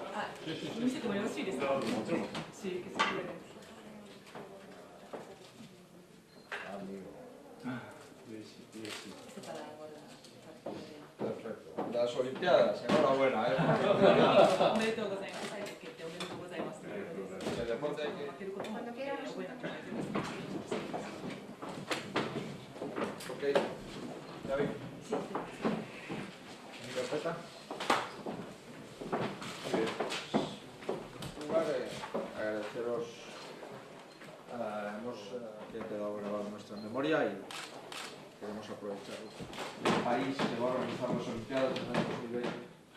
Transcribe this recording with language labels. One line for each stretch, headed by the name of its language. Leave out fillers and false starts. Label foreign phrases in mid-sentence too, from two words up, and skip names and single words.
Japanese: 見せてもよろしいですか。もちろん。
Spanish: Sí, que se puede. Este para ahora. Perfecto. Las Olimpiadas, enhorabuena, ¿eh?
Japanese: おめでとうございます。最後決定おめでとうございます。
Spanish: El deporte hay que...
Japanese: 負けることも覚えなきゃいけないです。
Spanish: Ok. David. Sí, ¿Mi carpeta? Muy bien. En lugar de agradeceros, hemos quedado grabado en nuestra memoria y queremos aprovechar el país que va a organizar las Olimpiadas en el año 2020